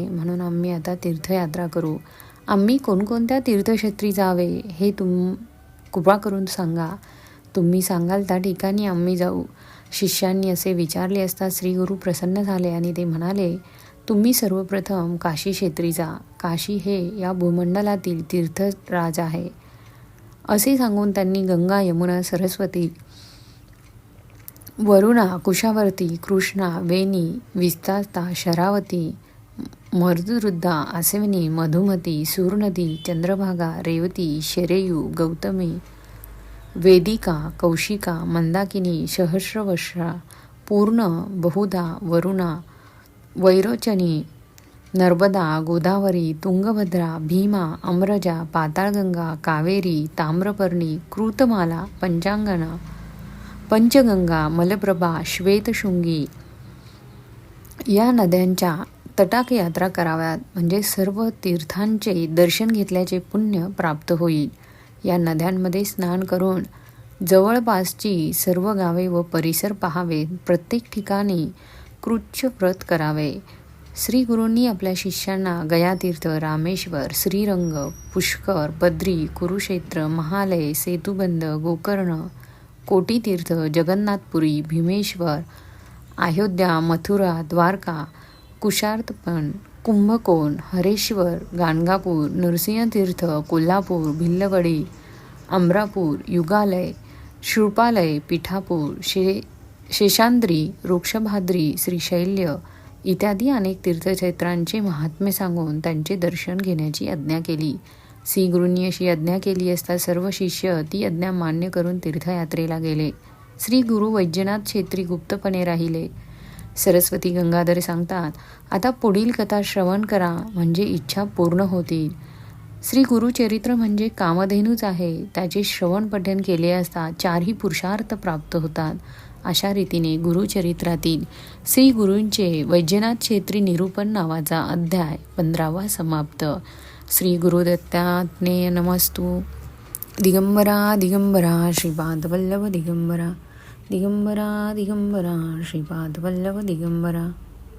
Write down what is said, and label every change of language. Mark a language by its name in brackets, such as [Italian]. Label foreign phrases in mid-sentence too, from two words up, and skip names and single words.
[Marathi] म्हणून आम्ही आता तीर्थयात्रा करू. आम्ही कोणकोणत्या तीर्थक्षेत्री जावे हे कृपा करून सांगा. तुम्ही सांगाल त्या ठिकाणी आम्ही जाऊ. शिष्यांनी असे विचारले असता श्री गुरु प्रसन्न झाले आणि ते म्हणाले, तुम्ही सर्वप्रथम काशी क्षेत्री जा. काशी हे या भूमंडलातील तीर्थराज आहे. असे सांगून त्यांनी गंगा, यमुना, सरस्वती, वरुणा, कुशावर्ती, कृष्णा, वेणी, विस्तास्ता, शरावती, मरुद्रुद्धा, आसविनी, मधुमती, सूरनदी, चंद्रभागा, रेवती, शरेयू, गौतमी, वेदिका, कौशिका, मंदाकिनी, सहस्रवर्षा, पूर्ण, बहुधा, वरुणा, वैरोचनी, नर्मदा, गोदावरी, तुंगभद्रा, भीमा, अमरजा, पाताळगंगा, कावेरी, ताम्रपर्णी, कृतमाला, पंचगंगा, मलप्रभा, श्वेतशृंगी या नद्यांच्या तटाक यात्रा कराव्यात. म्हणजे सर्व तीर्थांचे दर्शन घेतल्याचे पुण्य प्राप्त होईल. या नद्यांमध्ये स्नान करून जवळपासची सर्व गावे व परिसर पाहावेत. प्रत्येक ठिकाणी कृच्छ व्रत करावे. श्री गुरूंनी आपल्या शिष्यांना गयातीर्थ, रामेश्वर, श्रीरंग, पुष्कर, बद्री, कुरुक्षेत्र, महालय, सेतुबंध, गोकर्ण, कोटीतीर्थ, जगन्नाथपुरी, भीमेश्वर, अयोध्या, मथुरा, द्वारका, कुशार्तपण, कुंभकोण, हरेश्वर, गाणगापूर, नृसिंहतीर्थ, कोल्हापूर, भिल्लवडी, अमरापूर, युगालय, शृपालय, पिठापूर, शेषाद्री, वृक्षभाद्री, श्रीशैल्य इत्यादी अनेक तीर्थक्षेत्रांचे महात्म्य सांगून त्यांचे दर्शन घेण्याची आज्ञा केली. श्री गुरूंनी अशी आज्ञा केली असता सर्व शिष्य ती आज्ञा मान्य करून तीर्थयात्रेला गेले. श्री गुरु वैद्यनाथ क्षेत्री गुप्तपणे राहिले. सरस्वती गंगाधर सांगतात, आता पुढील कथा श्रवण करा म्हणजे इच्छा पूर्ण होतील. श्री गुरुचरित्र म्हणजे कामधेनूच आहे. त्याचे श्रवण पठण केले असता चारही पुरुषार्थ प्राप्त होतात. अशा रीतीने गुरुचरित्रातील श्री गुरूंचे वैजनाथ क्षेत्री निरूपण नावाचा अध्याय 15वा समाप्त. श्री गुरुदत्तात्रेय नमस्तु. दिगंबरा दिगंबरा श्रीपादवल्लभ दिगंबरा. दिगंबरा दिगंबरा श्रीपादवल्लभ दिगंबरा.